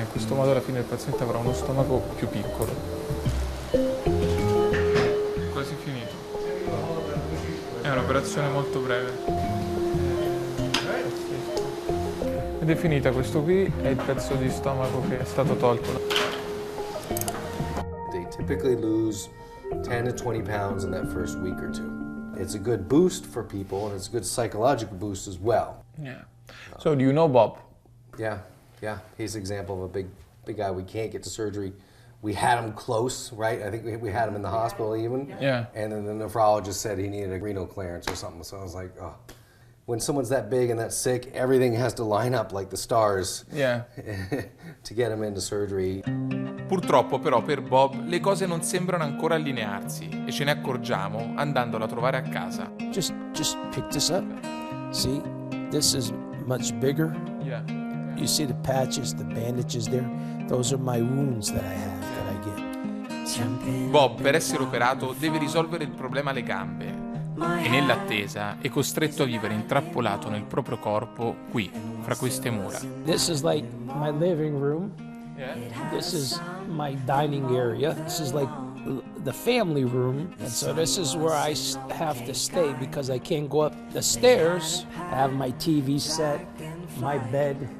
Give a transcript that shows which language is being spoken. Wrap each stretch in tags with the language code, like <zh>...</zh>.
<it>In questo modo alla fine il paziente avrà uno stomaco più piccolo. Quasi finito. È un'operazione molto breve. Ed è finita, questo qui è il pezzo di stomaco che è stato tolto.</it> <en>They typically lose 10 to 20 pounds in that first week or two. It's a good boost for people, and it's a good psychological boost as well. Yeah. So do you know Bob? Yeah. He's an example of a big guy. We can't get to surgery. We had him close, right? I think we had him in the hospital even. Yeah. And then the nephrologist said he needed a renal clearance or something. So I was like, oh. When someone's that big and that sick, everything has to line up like the stars. Yeah. To get him into surgery.</en> <it>Purtroppo però per Bob le cose non sembrano ancora allinearsi e ce ne accorgiamo andandolo a trovare a casa.</it> <en>Just pick this up. See, this is much bigger. Yeah. You see the patches, the bandages there? Those are my wounds that I have, that I get.</en> <it>Bob, per essere operato, deve risolvere il problema alle gambe e nell'attesa è costretto a vivere intrappolato nel proprio corpo qui, fra queste mura.</it> <en>This is like my living room. Yeah. This is my dining area. This is like the family room. And so this is where I have to stay because I can't go up the stairs. I have my TV set, my bed,</en>